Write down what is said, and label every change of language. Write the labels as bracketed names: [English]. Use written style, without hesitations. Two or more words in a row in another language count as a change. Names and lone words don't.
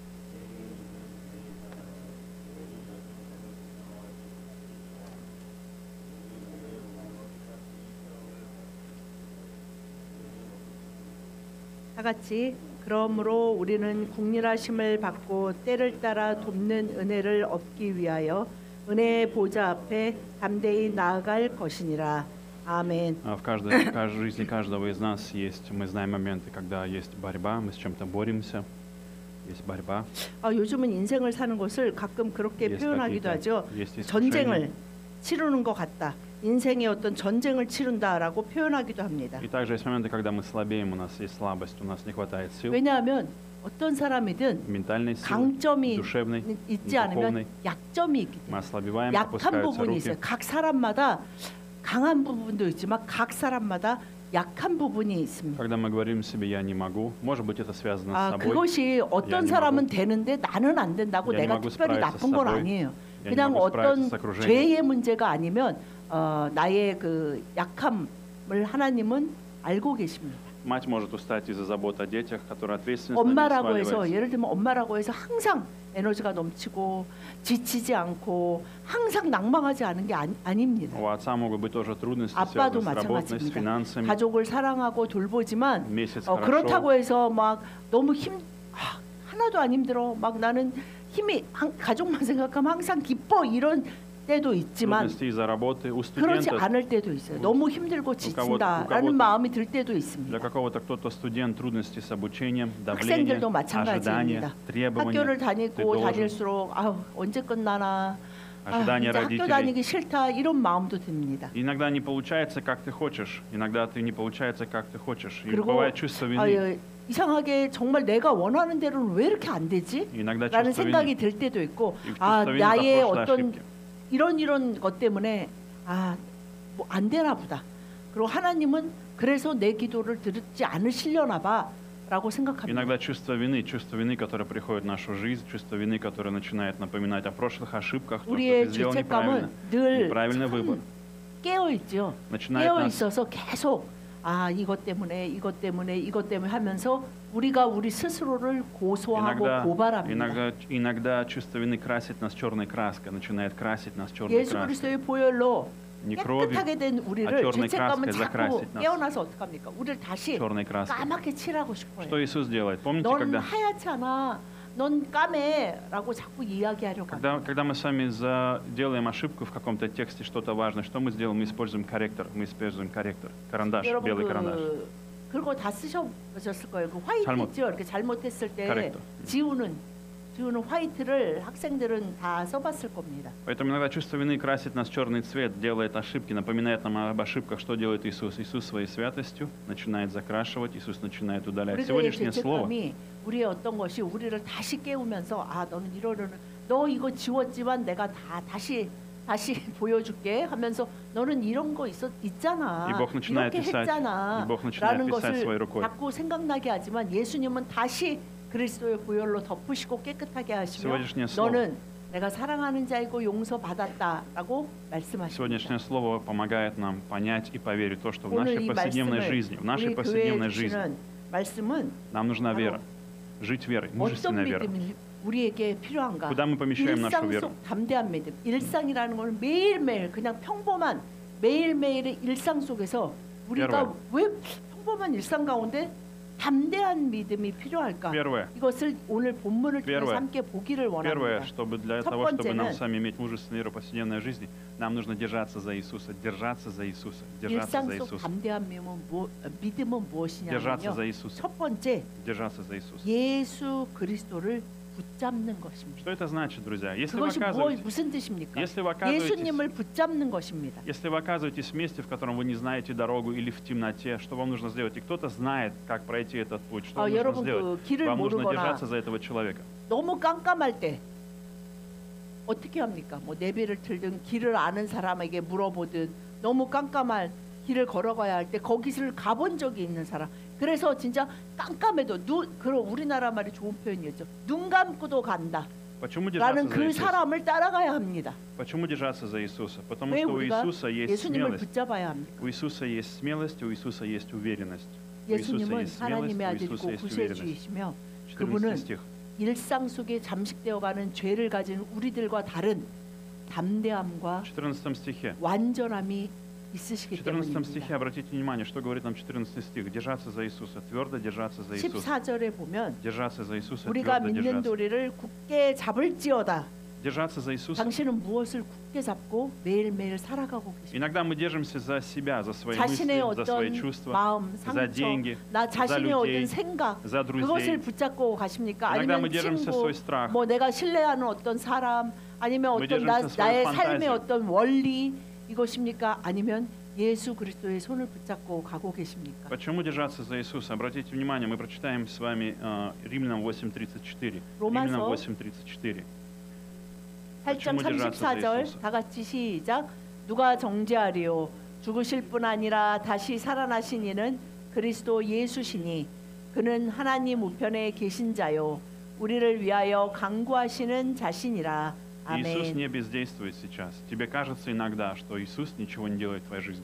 [Korean] 다 같이 그러므로 우리는 국률하심을 받고 때를 따라 돕는 은혜를 얻기 위하여 은혜의 보좌 앞에 담대히 나아갈 것이니라. 아멘. [Russian] В жизни каждого из нас есть, мы знаем моменты, когда есть борьба, мы с чем-то боремся, есть борьба. [Korean] 요즘은 인생을 사는 것을 가끔 그렇게 표현하기도 하죠. 전쟁을 치르는 것 같다. 인생의 어떤 전쟁을 치른다라고 표현하기도 합니다. [Russian] И также есть моменты, когда мы слабеем, у нас есть слабость, у нас не хватает сил. [Korean] 왜냐하면 어떤 사람이든 [Russian] ментальной силы, [Korean] 강점이 [Russian] душевной, [Korean] 있지 않으면 약점이 있기 [Russian] мы [Korean] 때문에 [Russian] ослабеваем, [Korean] 약한 [Russian] опускаются [Korean] 부분이 [Russian] руки. [Korean] 있어요. 각 사람마다 강한 부분도 있지만 각 사람마다 약한 부분이 있습니다. [Russian] Когда мы говорим себе «я не могу», может быть, это связано с собой. [Korean] 그것이 어떤 사람은 되는데 나는 안 된다고 내가 특별히 나쁜 건 아니에요. 그냥 어떤 죄의 문제가 아니면 나의 그 약함을 하나님은 알고 계십니다. [Russian] Мать может устать из-за забот о детях, которые ответственность [Korean] 엄마라고 해서 예를 들면 엄마라고 해서 항상 에너지가 넘치고 지치지 않고 항상 낭망하지 않은 게 아닙니다. [Russian] У отца могут быть тоже трудности, [Korean] 아빠도 [Russian] связанные с работой, с [Korean] 마찬가지입니다. [Russian] финансами. [Korean] 가족을 사랑하고 돌보지만 [Russian] месяц [Korean] 그렇다고 해서 막 너무 하나도 안 힘들어. 막 나는 힘이 가족만 생각하면 항상 기뻐 이런 때도 있지만 [Russian] трудности из-за работы. У [Korean] 그렇지 [Russian] студентов, [Korean] 않을 때도 있어요. 너무 힘들고 지친다라는 마음이 들 때도 [Russian] для [Korean] 있습니다. [Russian] какого-то кто-то студент трудности с обучением, давление, [Korean] 학생들도 [Russian] ожидания, [Korean] 마찬가지입니다. [Russian] требования. [Korean] 학교를 [Russian] ты [Korean] 다니고 [Russian] должен. [Korean] 다닐수록 언제 끝나나 [Russian] Ожидания [Korean] 이제 학교 [Russian] родителей. [Korean] 다니기 싫다 이런 마음도 듭니다. [Russian] Иногда не получается, как ты хочешь. Иногда ты не получается, как ты хочешь. И [Korean] 그리고 [Russian] бывает чувство вины. [Korean] 이상하게 정말 내가 원하는 대로는 왜 이렇게 안 되지? [Russian] Иногда [Korean] 라는 [Russian] чувство [Korean] 생각이 [Russian] вины. [Korean] 들 때도 있고 [Russian] И чувство вины за [Korean] 나의 [Russian] прошлые [Korean] 어떤 [Russian] ошибки. [Korean] 이런 것 때문에 뭐 안 되나 보다. 그리고 하나님은 그래서 내 기도를 듣지 않으시려나 봐라고 생각합니다. [Russian] Иногда чувство вины, которое приходит в нашу жизнь, чувство вины, которое начинает напоминать о прошлых ошибках, то, что ты [Korean] 우리의 [Russian] сделал неправильно, [Korean] 죄책감은 늘 [Russian] неправильный выбор. [Korean] 깨어 있죠. [Russian] начинает [Korean] 깨어 [Russian] нас [Korean] 있어서 계속 이것 때문에 하면서 우리가 우리 스스로를 고소하고 고발합니다. [Russian] иногда чувство вины красит нас черной краской, начинает красить нас черной [Korean] 예수 [Russian] краской. [Korean] 그리스도의 보혈로 [Russian] Не кровью, [Korean] 깨끗하게 된 우리를 [Russian] черной [Korean] 죄책감은 [Russian] краской [Korean] 자꾸 [Russian] закрасить нас [Korean] 깨어나서 어떡합니까? 우리를 다시 [Russian] черной краской. [Korean] 까맣게 칠하고 싶어요. [Russian] Что Иисус делает? Помните, [Korean] 넌 [Russian] когда [Korean] 하얗잖아. 넌 까매라고 자꾸 이야기하려고 합니다. [Russian] когда мы с вами делаем ошибку в каком-то тексте, что-то важное, что мы сделаем? Мы используем корректор, карандаш, белый карандаш. [Korean] 그거 다 쓰셔보셨을 거예요. 그 화이트죠. 이렇게 잘못했을 때 Correcto. 지우는 화이트를 학생들은 다 써봤을 겁니다. [Russian] Поэтому иногда чувство вины красит нас черный цвет, делает ошибки, напоминает нам об ошибках. Что делает Иисус? Иисус своей святостью начинает закрашивать, Иисус начинает удалять. [Korean] 우리의 [Russian] Сегодняшнее слово. [Korean] 죄책감이 우리의 어떤 것이 우리를 다시 깨우면서 너는 너 이거 지웠지만 내가 다시 보여줄게 하면서 너는 이런 거 있잖아. 이렇게 했잖아. 라는 것을 자꾸 생각나게 하지만 예수님은 다시 그리스도의 보혈로 덮으시고 깨끗하게 하시며 너는 내가 사랑하는 자이고 용서받았다라고 말씀하십니다. [Russian] Сегодняшнее слово помогает нам понять и поверить то, что в [Korean] 오늘 [Russian] нашей [Korean] 이 [Russian] повседневной жизни, в нашей [Korean] 우리 교회에 [Russian] повседневной жизни [Korean] 말씀은 [Russian] нам нужна вера, жить верой, мужественная [Korean] 어떤 [Russian] вера. [Korean] 믿음이 우리에게 필요한가? [Russian] Куда мы помещаем нашу [Korean] 일상 [Russian] веру? [Korean] 속 담대한 믿음. 일상이라는 것은 매일매일 그냥 평범한 매일매일의 일상 속에서 우리가 왜 평범한 일상 가운데 담대한 믿음이 필요할까? [Russian] Первое. [Korean] 이것을 오늘 본문을 통해서 함께 보기를 원합니다. [Russian] Первое, чтобы для того, чтобы нам с вами иметь мужественную веру в повседневной жизни, нам нужно держаться за Иисуса, держаться за Иисуса, держаться [Korean] 일상 [Russian] за [Korean] 속 [Russian] Иисуса. [Korean] 담대한 믿음은 [Russian] Держаться [Korean] 무엇이냐면요. [Russian] за Иисуса. [Korean] 첫 번째, [Russian] Держаться за Иисуса. [Korean] 예수 그리스도를 붙잡는 것입니다. Что это значит, друзья? Если вы 그것이 무슨 뜻입니까? 예수님을 붙잡는 것입니다. [Russian] Если вы оказываетесь в месте, в котором вы не знаете дорогу или в темноте, что вам нужно сделать? И кто-то знает, как пройти этот путь. Что вам нужно сделать? Вам нужно держаться за этого человека. [Korean] 너무 깜깜할 때 어떻게 합니까? 뭐 내비를 틀든 길을 아는 사람에게 물어보든 너무 깜깜한 길을 걸어가야 할 때 거기를 가본 적이 있는 사람. 그래서 진짜 깜깜해도 그런 우리나라 말이 좋은 표현이었죠. 눈 감고도 간다. [Russian] Почему держаться [Korean] 라는 [Russian] за [Korean] 그 [Russian] Иисуса? [Korean] 사람을 따라가야 합니다. [Russian] Почему держаться за Иисуса? Потому [Korean] 왜 [Russian] что у [Korean] 우리가 [Russian] Иисуса есть [Korean] 예수님을 [Russian] смелость. [Korean] 붙잡아야 합니까? [Russian] У Иисуса есть смелость, у Иисуса есть уверенность. У Иисуса [Korean] 예수님은 [Russian] есть смелость, [Korean] 하나님의 [Russian] у [Korean] 아들이고 [Russian] Иисуса есть уверенность. [Korean] 구세주이시며 14 그분은 [Russian] стих. [Korean] 일상 속에 잠식되어가는 죄를 가진 우리들과 다른 담대함과 [Russian] 14 стихе. [Korean] 완전함이 [Russian] В [Korean] 있으시기 [Russian] 14 стихе [Korean] 때문입니다. [Russian] обратите внимание, что говорит нам 14 стих. Держаться за Иисуса, твердо держаться за Иисуса. [Korean] 14절에 보면 [Russian] Держаться за Иисуса, [Korean] 우리가 [Russian] твердо [Korean] 믿는 [Russian] держаться. [Korean] 도리를 굳게 잡을지어다. [Russian] Держаться за Иисуса. [Korean] 당신은 무엇을 굳게 잡고 매일매일 살아가고 계십니까? [Russian] Иногда мы держимся за себя, за свои [Korean] 자신의 [Russian] мысли, за свои [Korean] 어떤 [Russian] чувства, [Korean] 마음, [Russian] за [Korean] 상처, [Russian] деньги, [Korean] 나 [Russian] за [Korean] 자신의 [Russian] людей, [Korean] 어떤 생각 [Russian] за [Korean] 그것을 [Russian] друзей. [Korean] 붙잡고 가십니까? [Russian] Иногда мы [Korean] 아니면 [Russian] держимся [Korean] 친구, [Russian] свой страх. [Korean] 뭐 내가 신뢰하는 어떤 사람, 아니면 [Russian] Мы [Korean] 어떤 [Russian] держимся своей [Korean] 나의 [Russian] фантазии. [Korean] 삶의 어떤 원리 이것입니까? 아니면 예수 그리스도의 손을 붙잡고 가고 계십니까? [Russian] Почему держаться за Иисуса? Обратите внимание, мы прочитаем с вами Римлянам 8:34. [Korean] 로마서 [Russian] Римлянам 8:34. [Korean] 8장 [Russian] почему держаться за [Korean] 34절 [Russian] Иисуса? [Korean] 다 같이 시작. 누가 정죄하리요? 죽으실 뿐 아니라 다시 살아나신 이는 그리스도 예수시니 그는 하나님 우편에 계신 자요 우리를 위하여 강구하시는 자신이라. [Russian] Иисус [Korean] 아멘. [Russian] не бездействует сейчас. Тебе кажется иногда, что Иисус ничего не делает в твоей жизни.